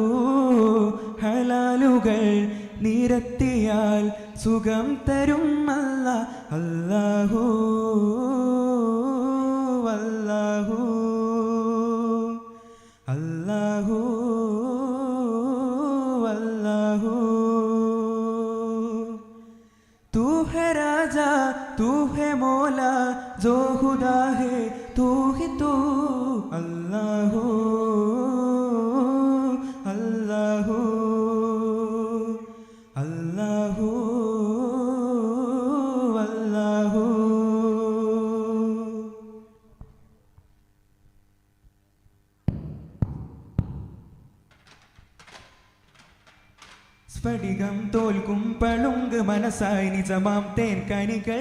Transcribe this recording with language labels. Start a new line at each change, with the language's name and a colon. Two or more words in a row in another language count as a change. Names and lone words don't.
Malayalam: ഹലാലുകൾ നിരത്തിയാൽ സുഖം തരും അല്ലാഹു. അല്ലാഹു അല്ലാഹു അല്ലാഹു.
Hindi: तू है राजा तू है मौला जो खुदा है तू ही तू. अल्लाहु अल्लाहु अल्लाहु अल्लाहु.
Malayalam: സ്ഫടികം തോൽക്കും പളുങ്ക് മനസ്സായി നിജമാം തേൻ കനികൾ.